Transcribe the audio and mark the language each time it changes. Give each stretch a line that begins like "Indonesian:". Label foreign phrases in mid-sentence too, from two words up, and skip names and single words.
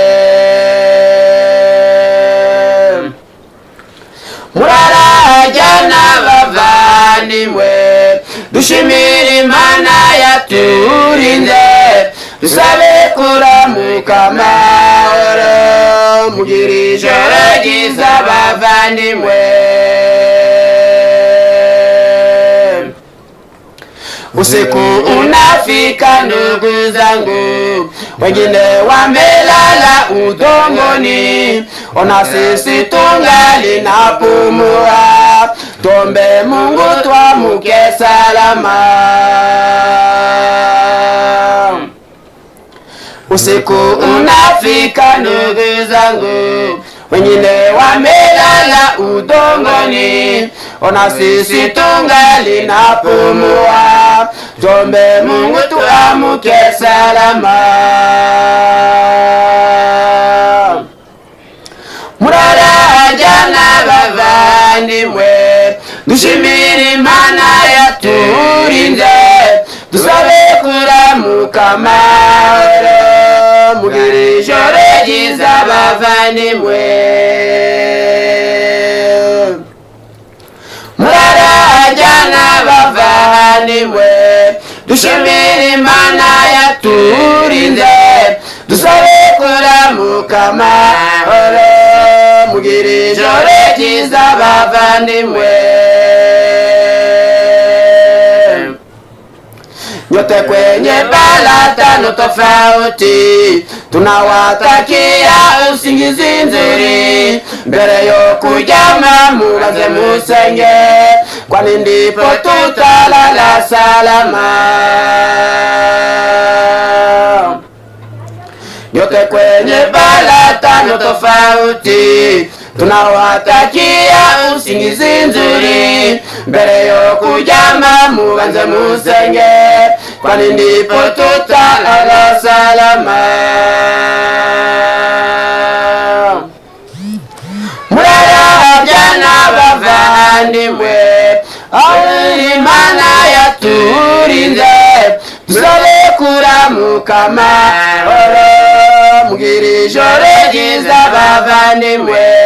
Kinyarwanda: Murarajyana bavandimwe, dushimire Imana yaturinze, dusabe kuramuka amahoro, mugire ijoro ryiza bavandimwe.
Swahili: Usiku unafika ndugu zangu, wengine wamelala udongoni, ona sisi tungali napumua, tuombe Mungu tuamke salama. Usiku unafika ndugu zangu, wengine wamelala udongoni, ona sisi tungali napumua, tuombe Mungu tuamke salama.
Kinyarwanda: Murarajyana bavandimwe, dushimire Imana yaturinze, dusabe kuramuka amahoro, mugire ijoro ryiza bavandimwe. Murarajyana bavandimwe, dushimire Imana yaturinze, dusabe kuramuka amahoro, mugire ijoro ryiza bavandimwe.
Swahili: Nyote kwenye bala tano tofauti, tunawatakia usingizi nzuri, mbele yo kujama mubanze musenge, kwani ndipo tutalala salama. Nyote kwenye bala tano tofauti, tunawatakia usingizi nzuri, mbele yo kujama mubanze musenge, kwani ndipo tutalala salama.
Kinyarwanda: Murarajyana bavandimwe, Imana yaturinze, dusabe kuramuka amahoro, mugire ijoro ryiza bavandimwe.